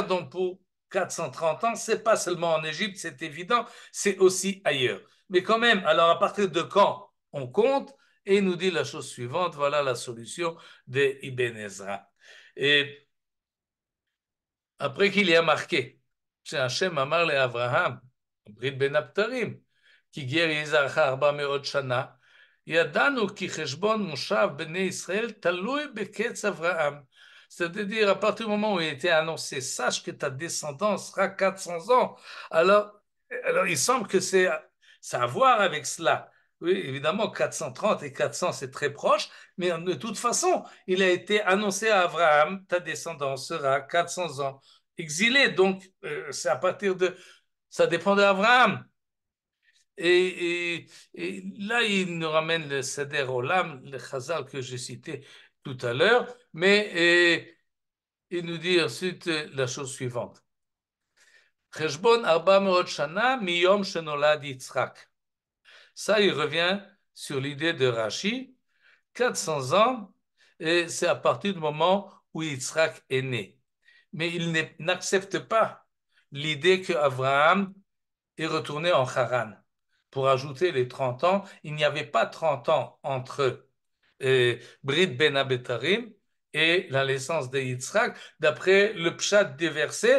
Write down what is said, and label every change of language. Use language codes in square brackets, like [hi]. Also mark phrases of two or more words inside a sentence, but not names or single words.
[fr] Donc pour 430 ans, c'est pas seulement en Égypte, c'est évident, c'est aussi ailleurs. Mais quand même, alors à partir de quand on compte? Et il nous dit la chose suivante, voilà la solution de Ibn Ezra. Et après qu'il y a marqué, [he] שהשם אמר לאברהם, ברית בין הבתרים, כי גר יזרעך 400 שנה, ידענו כי חשבון מושב בני ישראל תלוי בקץ אברהם. [fr] C'est-à-dire, à partir du moment où il était annoncé, sache que ta descendance sera 400 ans. Alors il semble que ça a à voir avec cela. Oui, évidemment, 430 et 400, c'est très proche, mais de toute façon, il a été annoncé à Abraham, ta descendance sera 400 ans exilé. Donc, c'est à partir de... Ça dépend d'Abraham. Et là, il nous ramène le Seder Olam, le Chazal que j'ai cité tout à l'heure, mais il nous dit ensuite la chose suivante. [he] חשבון 400 שנה מיום שנולד יצחק. [fr] Ça, il revient sur l'idée de Rashi, 400 ans, et c'est à partir du moment où Yitzhak est né. Mais il n'accepte pas l'idée qu'Abraham est retourné en Haran. Pour ajouter les 30 ans, il n'y avait pas 30 ans entre [he] ברית בין הבתרים [fr] et la naissance de Yitzhak, d'après le pshat des versets.